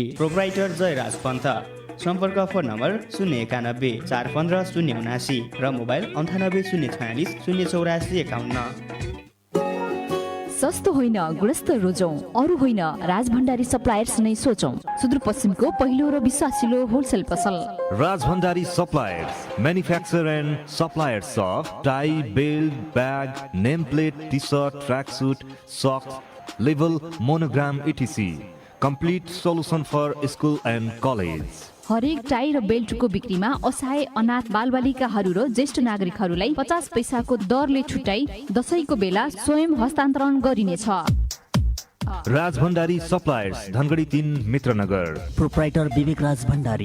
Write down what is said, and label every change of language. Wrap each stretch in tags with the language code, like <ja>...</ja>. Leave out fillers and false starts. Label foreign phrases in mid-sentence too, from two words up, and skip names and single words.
<ne>प्रोप्राइटर जयराज पन्त। सम्पर्क फोन नम्बर 091 415 079 र मोबाइल 98 046 084 51। सस्तो होइन गुणस्तर रोजौं, अरू होइन राजभण्डारी सप्लायर्स नै सोचौं। सुदूरपश्चिमको पहिलो र विश्वासिलो होलसेल पसल राजभण्डारी सप्लायर्स,</ne> <en>Manufacture and suppliers of tie, belt, bag, name plate, T-shirt, track suit, socks, label, monogram etc. Complete solution for school and college.</en> <ne>हरेक टाई र बेल्टको बिक्रीमा असहाय अनाथ बालबालिकाहरू र ज्येष्ठ नागरिकहरूलाई 50 पैसाको दरले छुट्याई दशैंको बेला स्वयं हस्तान्तरण गरिनेछ। राजभण्डारी सप्लायर्स, धनगढी 3, मित्रनगर। प्रोप्राइटर विवेक राज भण्डारी,</ne>